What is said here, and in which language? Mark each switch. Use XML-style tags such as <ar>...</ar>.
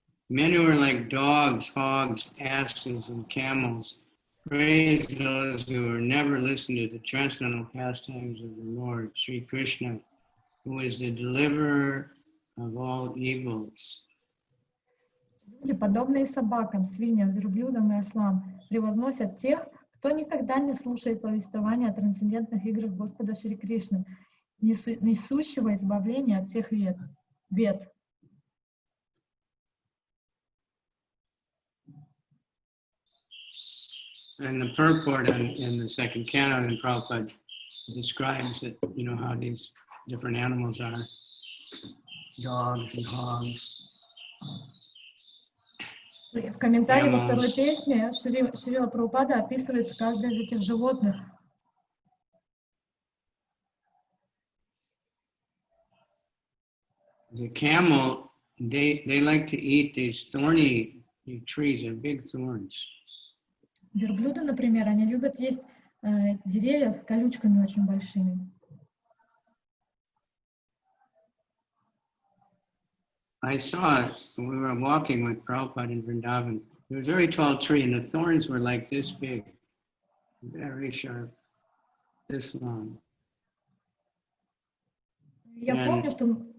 <en>Men who are like dogs, hogs, asses, and camels praise those who are never listened to the transcendental pastimes of the Lord, Sri Krishna, who is the deliverer of all evils.</en> <ru>Люди, подобные собакам, свиньям, верблюдам и ослам, превозносят тех, кто никогда не слушает повествования о трансцендентных играх Господа Шри Кришны, несущего избавления от всех бед.</ru> <en>And the purport in the second canon in Prabhupada describes that, you know, how these different animals are, dogs and hogs.</en> <ru>В комментарии во второй песне Шрила Прабхупада описывает каждое из этих животных.</ru> <en>The camel, they like to eat these thorny trees, they're big thorns.</en> <ru>Верблюды, например, они любят есть деревья с колючками очень большими.</ru> <en>I saw it when we were walking with Prabhupada in Vrindavan. There was a very tall tree and the thorns were like this big, very sharp, this long.</en> <ru>Я помню, что</ru>